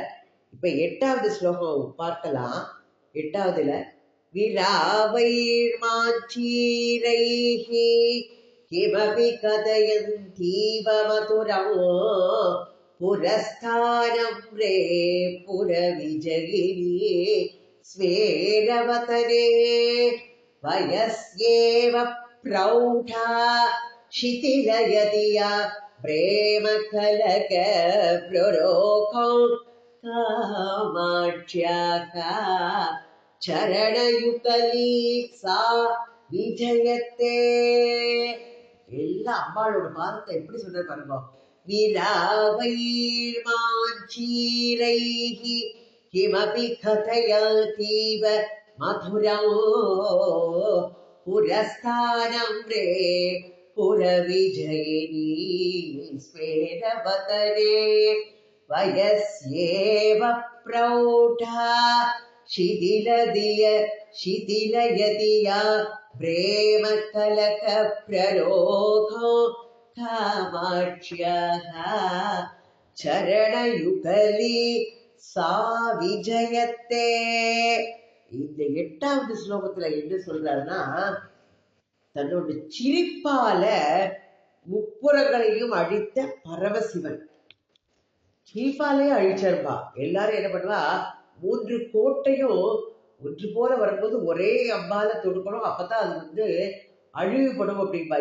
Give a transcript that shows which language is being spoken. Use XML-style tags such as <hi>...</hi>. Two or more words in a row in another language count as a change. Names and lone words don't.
<ta>இப்ப 8வது ஸ்லோகம் பார்க்கலாம். 8வதுல</ta> <sa>विरावैर्मञ्जीरैः किमपि कथयन्तीव मधुरम् पुरस्तानं रे पुरविजयिनि स्वेरवदने वयस्येव प्रौढा शिथिलयदिया प्रेमकलक प्ररोखं कामाक्ष्याः चरणयुगली सा विजयते.</sa> <ta>எல்லாம் அம்பாளோட பாதத்தை எப்படி சொல்ற பாருங்க.</ta> <sa>विरावैर्मञ्जीरैः किमपि कथयतीव मधुरम् पुरस्तानं रे पुरविजयिनि स्वेरवदने वयस्येव प्रौढा शिथिलयदिया प्रेमकलक प्ररोहो कामाक्ष्याः चरणयुगली सा विजयते.</sa> <ta>இந்த 8வது ஸ்லோகத்துல என்ன சொல்றாருன்னா, தன்னோட சிரிப்பால முப்புறங்களையும் அழித்த பரமசிவன். சிரிப்பாலே அழிச்சிருப்பா. எல்லாரும் என்ன பண்ணுவா, 3 கோட்டையும் ஒன்று போல வரும்போது ஒரே அம்பால தொடுக்கணும், அப்பதான் அது அழிவுபடும் அப்படின்பா.</ta>